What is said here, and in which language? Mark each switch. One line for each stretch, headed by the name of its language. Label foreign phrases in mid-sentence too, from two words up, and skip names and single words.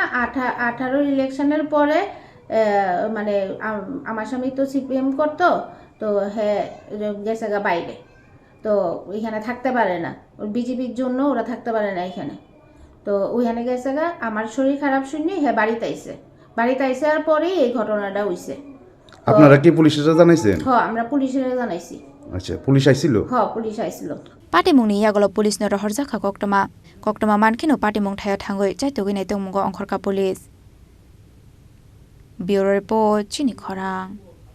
Bangla: 18 ইলেকশনের পরে মানে আমার স্বামী তো সিপিএম করতো তো হ্যাঁ গেছে গা বাইরে তো ওইখানে থাকতে পারে না বিজেপির জন্য ওরা থাকতে পারে না এখানে তো ওইখানে গেছে গা আমার শরীর খারাপ শুনি হ্যাঁ বাড়িতে আইছে আর পরেই এই ঘটনাটা হইছে। আপনারা কি পুলিশে জানাইছেন? হ্যাঁ আমরা পুলিশে জানাইছি। আচ্ছা পুলিশ আইছিল? হ্যাঁ পুলিশ আইছিল।
Kok Borok: Patimung ni yagolo police no rohorjaka koktoma mankino Patimung thaya thangoi chaitogui naitong mungo ongkhorka police
English: Bureau report
Kok Borok: Chini Khorang